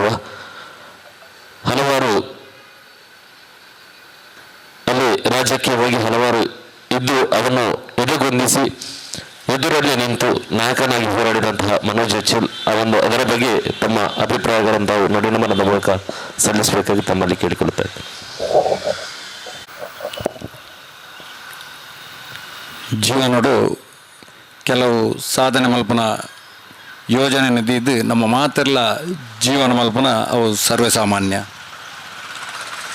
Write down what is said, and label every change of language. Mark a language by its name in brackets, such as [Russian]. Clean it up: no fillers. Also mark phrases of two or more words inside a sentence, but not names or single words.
[Kannada] ಹಲವಾರು ಅಲ್ಲಿ ರಾಜಕೀಯವಾಗಿ ಹಲವಾರು ಇದ್ದು ಅದನ್ನು ಎದೆಗೊಂದಿಸಿ ಎದುರಲ್ಲಿ ನಿಂತು ನಾಯಕನಾಗಿ ಹೋರಾಡಿದಂತಹ ಮನೋಜ್ ಉಚ್ಚಿಲ್ ಅದರ ಬಗ್ಗೆ ತಮ್ಮ ಅಭಿಪ್ರಾಯಗಳನ್ನು ತಾವು ನುಡಿನಮನದ ಮೂಲಕ ಸಲ್ಲಿಸಬೇಕಾಗಿ ತಮ್ಮಲ್ಲಿ ಕೇಳಿಕೊಳ್ಳುತ್ತಾರೆ. [Tulu] ಜೀವನೋಡು ಕೆಲವು ಸಾಧನೆ ಮಲ್ಪನ ಯೋಜನೆ ನಿಧಿ, ನಮ್ಮ ಮಾತೆಲ್ಲ ಜೀವನ ಮಲ್ಪನ ಅವು ಸರ್ವೇ ಸಾಮಾನ್ಯ.